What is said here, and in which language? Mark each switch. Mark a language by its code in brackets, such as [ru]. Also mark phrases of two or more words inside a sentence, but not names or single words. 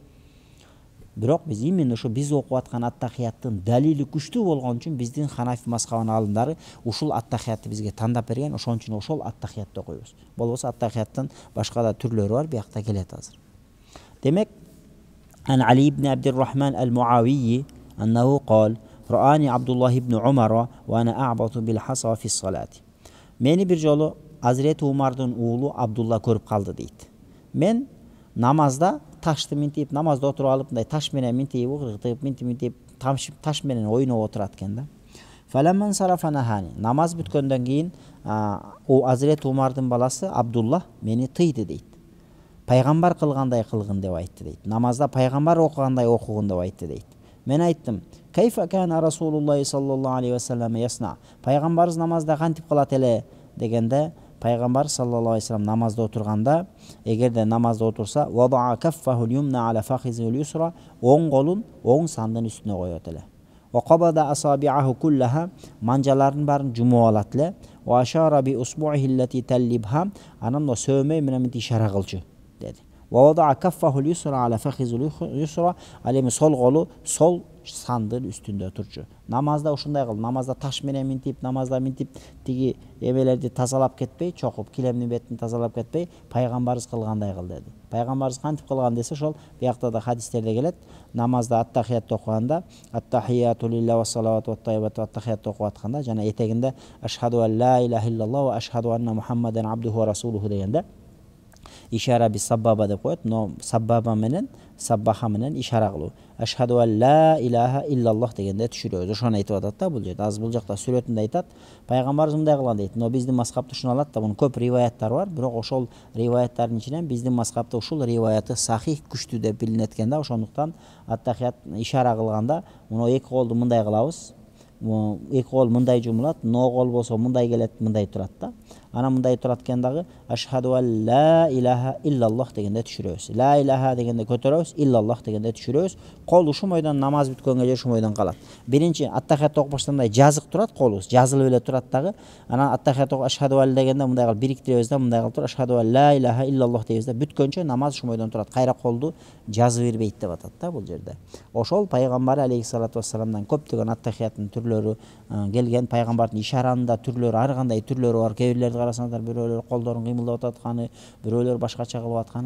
[ky] Бирок биз именно ушу биз окуп аткан аттахияттын далили күчтүү болгон үчүн биздин Ханафи мазхабынын аалымдары ушул аттахиятты бизге тандап берген, ошон үчүн ошол аттахиятты окуйбуз. Болбосо аттахияттын башка да түрлөрү бар, биякта келет азыр. [ar] Демек, عن علي بن عبد الرحمن المعاوي أنه قال: "رآني عبد الله بن عمر وأنا أعبث بالحصى في صلاتي." [ky] Мени бир жолу Азирети Умардын уулу Абдулла көрүп калды дейт. Мен намазда ташты минтип, намазда отуруп алып, мындай таш менен минтип, угрытып, минтип, таш менен ойноп отурат экен да. [ar] فلما انصرف نهاني, [ky] намаз бүткөндөн кийин Азирет Умардын баласы Абдулла мени тыйды дейт. пайгамбар кылгандай кылгын деп айтты дейт. Намазда пайгамбар окугандай окугун деп айтты дейт. Мен айттым: [ar] كيف كان رسول الله صلى الله عليه وسلم يصنع?" [ky] Пайгамбарыбыз намазда кантип кылат эле дегенде, пайгамбар [ar] صلى الله عليه وسلم [ky] намазда отурганда, эгерде намазда отурса, [ar] ووضع كفه اليمنى على فخذه اليسرى", [ky] оң колун оң сандын үстүнө коёт эле. [ar] وقبض أصابعه كلها", [ky] манжаларын барын жумуп алат эле. [ar] وأشار بإصبعه التي تليها", [ky] анан о сөөмөй менен ишара кылчу деди. [ar] ووضع كفه اليسرى على فخذه اليسرى", [ky] ал эми сол колу сол сандын үстүндө турчу. Намазда ушундай кыл, намазда таш менен минтип, намазда минтип тиги эмелерди тазалап кетпей, чокуп килемдин бетин тазалап кетпей, пайгамбарыбыз кылгандай кыл деди. Пайгамбарыбыз кантип кылган десе, ошол биякта да хадистерде келет. Намазда аттахият окуганда, [ar] التحيات لله والصلوات والطيبات, [ky] аттахият окуп атканда жана этегинде [ar] أشهد أن لا إله إلا الله وأشهد أن محمدا عبده ورسوله дегенде إشارة بالسبابة [ky] деп коет. Но саббаба менен, саббаха менен ишара кылуу. [ar] أشهد أن لا إله إلا الله [ky] дегенде түшүрөбүз. Ошону айтып атат да бул жерде. Азыр бул жакта сүрөтүндө айтат. Пайгамбарыбыз мындай кылган дейт. Но биздин мазхабты ушуну алат да, мунун көп риваяттар бар. Бирок ошол риваяттардын ичинен биздин мазхабта ушул риваяты сахих, күчтүү деп билинет экен да. Ошондуктан аттахият ишара кылганда муну эки колду мындай кылабыз. Эки кол мындай жумулат, но кол болсо мындай келет, мындай турат да. Анан мындай турат экен дагы, [ar] أشهد أن لا إله إلا الله [ky] дегенде түшүрөбүз. [ar] لا إله [ky] дегенде көтөрөбүз, иллаллах дегенде түшүрөбүз. Кол ушумойдон намаз бүткөнгө же ушумойдон калат. Биринчи аттахият окуп баштаганда жазык турат, колубуз жазылып эле турат дагы. Анан аттахият окуп [ar] أشهد أن [ky] дегенде мындай кылып бириктиребиз да, мындай кылып туруп [ar] أشهد أن لا إله إلا الله [ky] дейбиз да. Бүткөнчө намаз ушумойдон турат. Кайра колду жазып бербейт деп атат да бул жерде. Ошол пайгамбар алейхиссалату вассаламдан көптөгөн аттахияттын түрлөрү келген. Пайгамбардын ишаранын да түрлөрү, ар кандай түрлөрү бар. Кээ карасаңдар, бирөөлөр колдорун кыймылдап атканы, бирөөлөр башкача кылып атканы.